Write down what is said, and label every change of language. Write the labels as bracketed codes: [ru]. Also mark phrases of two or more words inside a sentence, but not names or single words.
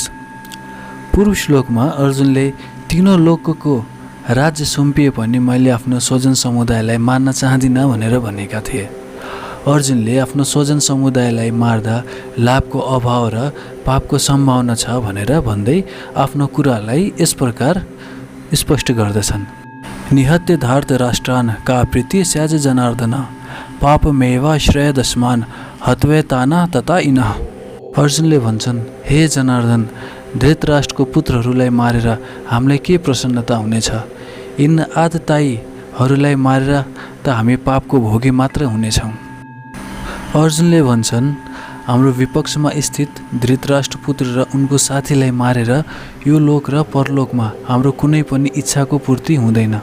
[ne] पूर्व श्लोकमा अर्जुनले तीनों लोकको राज्य सुम्पिए पनि मैले आफ्नो स्वजन समुदायलाई मार्न चाहदिनँ भनेर भनेका थिए। अर्जुनले आफ्नो स्वजन समुदायलाई मार्दा लाभको अभाव र पापको सम्भावना छ भनेर भन्दै आफ्नो कुरालाई यस प्रकार स्पष्ट गर्दछन्। [sa] निहत्य धार्त राष्ट्रान् का प्रीति स्याज जनार्दन पापमेवा श्रेयदस्मान हत्वेताना तथा इनः। [ne] अर्जुनले भन्छन्, हे जनार्दन, धृतराष्ट्रको पुत्रहरूलाई मारेर हामीलाई के प्रसन्नता हुनेछ? यिन आततायीहरूलाई मारेर त हामी पापको भोगी मात्र हुनेछौँ। अर्जुनले भन्छन्, हाम्रो विपक्षमा स्थित धृतराष्ट्र पुत्र र उनको साथीलाई मारेर यो लोक र परलोकमा हाम्रो कुनै पनि इच्छाको पूर्ति हुँदैन।